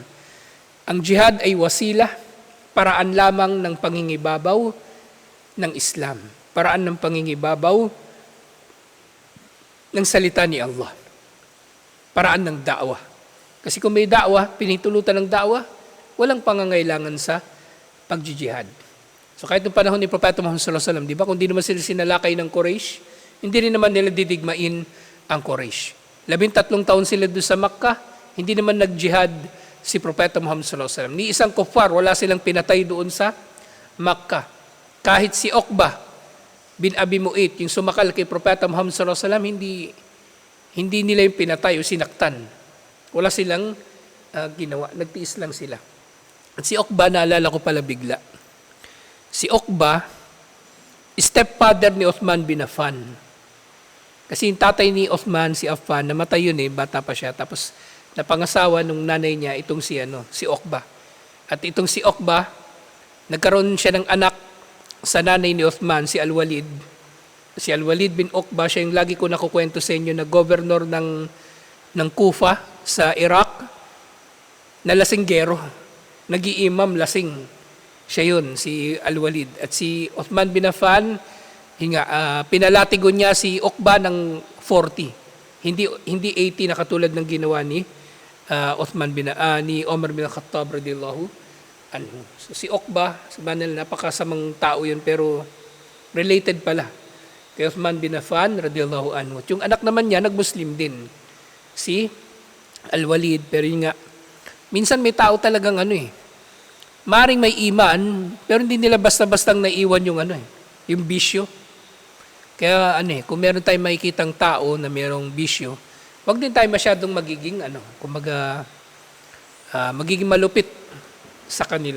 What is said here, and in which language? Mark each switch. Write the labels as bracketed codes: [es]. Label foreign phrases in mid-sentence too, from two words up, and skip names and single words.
[tl] Ang jihad ay wasila, paraan lamang ng pangingibabaw ng Islam. Paraan ng pangingibabaw ng salita ni Allah. Paraan ng da'wah. Kasi kung may da'wah, pinitulutan ng da'wah, walang pangangailangan sa pagjihad. So kahit noong panahon ni Propeta Muhammad [ar] صلى الله عليه وسلم, [tl] di ba, kung di naman sila sinalakay ng Quraysh, hindi rin naman nila didigmain ang Quraysh. 13 taon sila doon sa Makkah, hindi naman nag-jihad si Propeta Muhammad [ar] صلى الله عليه وسلم. [tl] Ni isang kuffar, wala silang pinatay doon sa Makkah. Kahit si Uqbah bin Abi Mu'ayt, yung sumakal kay Propeta Muhammad [ar] صلى الله عليه وسلم, [tl] hindi nila yung pinatay o sinaktan. Wala silang ginawa, nagtiis lang sila. At si Uqbah, naalala ko pala bigla. Si Uqba, stepfather ni Uthman bin Affan. Kasi yung tatay ni Uthman, si Affan, namatay yun bata pa siya. Tapos napangasawa nung nanay niya itong si Uqba. At itong si Uqba, nagkaroon siya ng anak sa nanay ni Uthman, si Al-Walid. Si Al-Walid bin Uqba, siya yung lagi ko nakukwento sa inyo na governor ng Kufa sa Iraq, na lasinggero. Nag-iimam lasing. Siya yun, si Al-Walid. At si Uthman bin Affan, pinalatigo niya si Uqba ng 40. Hindi 80 na katulad ng ginawa ni ni Omar bin Khattab [ar] رضي الله عنه. [tl] So si Uqba, sabihin nila, napakasamang tao yun, pero related pala kay Uthman bin Affan [ar] رضي الله عنه. [tl] At yung anak naman niya, nag-Muslim din, si Al-Walid. Pero yun nga, minsan may tao talagang maring may iman, pero hindi nila basta-bastang naiwan yung yung bisyo. Kaya kung meron tayong makikitang tao na merong bisyo, wag din tayo masyadong magiging magiging malupit sa kanila.